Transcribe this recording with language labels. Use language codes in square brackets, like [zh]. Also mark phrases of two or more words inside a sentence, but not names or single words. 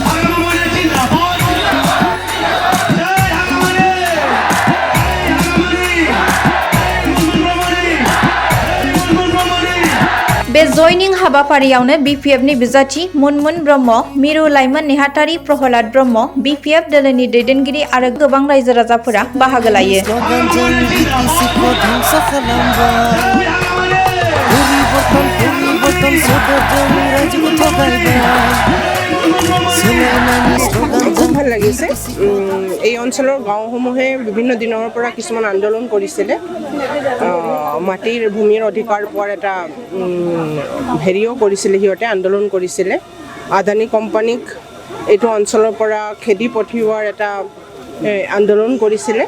[brx] बे जयनिं हाबाफारियावनो बिपिएफनि बिजाथि मुनमुन ब्रह्म, मिरु लाइमोन नेहाथारि प्रहलाद ब्रह्म, बिपिएफ दोलोनि दैदेनगिरि आरो गोबां रायजो राजाफोरा बाहागो लायो। [as] খুব ভাল লাগিছে। এই অঞ্চলৰ গাঁওসমূহে বিভিন্ন দিনৰ পৰা কিছুমান আন্দোলন কৰিছিলে মাটিৰ ভূমিৰ অধিকাৰ পোৱাৰ এটা হেৰিও কৰিছিলে সিহঁতে আন্দোলন কৰিছিলে আদানী কোম্পানীক এইটো অঞ্চলৰ পৰা খেদি পঠিওৱাৰ এটা আন্দোলন কৰিছিলে।